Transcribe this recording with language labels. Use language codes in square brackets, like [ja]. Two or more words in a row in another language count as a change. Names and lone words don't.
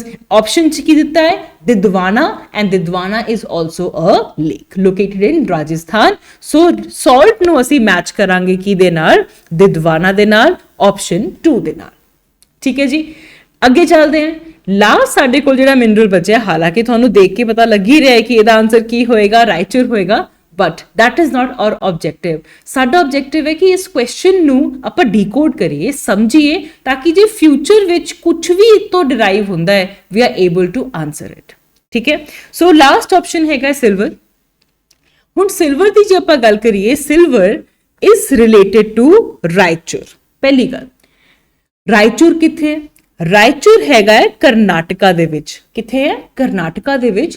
[pa] ਆਪਸ਼ਨ 'ਚ ਕੀ ਦਿੱਤਾ ਹੈ, [en] ਦਿਦਵਾਨਾ, and Didwana is also a lake located in Rajasthan. so salt [pa] ਨੂੰ ਅਸੀਂ ਮੈਚ ਕਰਾਂਗੇ ਕਿਹਦੇ ਨਾਲ, ਦਿਦਵਾਨਾ ਦੇ ਨਾਲ, ਆਪਸ਼ਨ 2 ਦੇ ਨਾਲ। ਠੀਕ ਹੈ ਜੀ, ਅੱਗੇ ਚੱਲਦੇ ਹਾਂ। ਲਾਸਟ ਸਾਡੇ ਕੋਲ ਜਿਹੜਾ ਮਿਨਰਲ ਬਚਿਆ, ਹਾਲਾਂਕਿ ਤੁਹਾਨੂੰ ਦੇਖ ਕੇ ਪਤਾ ਲੱਗ ਹੀ ਰਿਹਾ ਹੈ ਕਿ ਇਹਦਾ ਆਨਸਰ ਕੀ ਹੋਏਗਾ, ਰਾਇਚੂਰ ਹੋਏਗਾ, [en] but that is not our objective. [pa] ਸਾਡਾ ਆਬਜੈਕਟਿਵ ਹੈ ਕਿ ਇਸ ਕੁਐਸਚਨ ਨੂੰ ਆਪਾਂ ਡੀਕੋਡ ਕਰੀਏ, ਸਮਝੀਏ, ਤਾਂ ਕਿ ਜੇ ਫਿਊਚਰ ਵਿੱਚ ਕੁਝ ਵੀ ਇਸ ਤੋਂ ਡਿਰਾਈਵ ਹੁੰਦਾ ਹੈ [en] we are able to answer it। [pa] ਠੀਕ ਹੈ, ਸੋ [en] last option [pa] ਹੈਗਾ ਸਿਲਵਰ। ਹੁਣ ਸਿਲਵਰ ਦੀ ਜੇ ਆਪਾਂ ਗੱਲ ਕਰੀਏ, [en] silver is related to Raichur. [pa] ਪਹਿਲੀ ਗੱਲ, ਰਾਇਚੂਰ ਕਿੱਥੇ ਹੈ, ਰਾਇਚੂਰ ਹੈਗਾ ਹੈ ਕਰਨਾਟਕਾ ਦੇ ਵਿੱਚ। ਕਿੱਥੇ ਹੈ, ਕਰਨਾਟਕਾ ਦੇ ਵਿੱਚ।